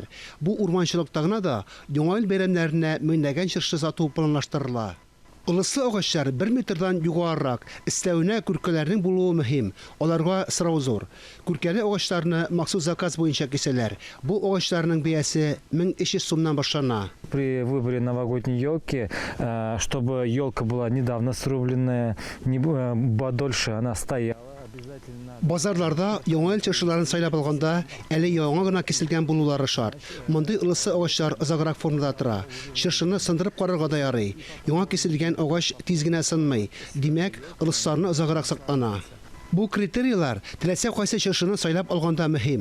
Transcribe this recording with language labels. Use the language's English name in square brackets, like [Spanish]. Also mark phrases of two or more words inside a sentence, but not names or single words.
[Tatar] Бу урманчылыкта гына да яңа ел бәйрәмнәренә меңнәгән чыршы сату планлаштырыла. Ылыслы агачлар 1 метрдан югарырак, өстәвенә күркәләрнең булуы мөһим. Аларга сорау зур. Күркәле агачларны махсус заказ буенча кисәләр. Бу агачларның бәясе 1300 сумнан башлана. [Russian] При выборе новогодней елки, чтобы елка была недавно срубленная, подольше она стояла. [Tatar] Базарларда яңа ел чыршыларын сайлап алганда, әле яңа гына киселгән булулары шарт. Мондый ылыслы агачлар озаграк формада тора. Чыршыны сындырып карарга да ярый. Яңа киселгән агач тиз генә сынмый. Димәк, ылысларны озаграк саклана. Бу критерийлар теләсә кайсы чыршыны сайлап алганда мөһим.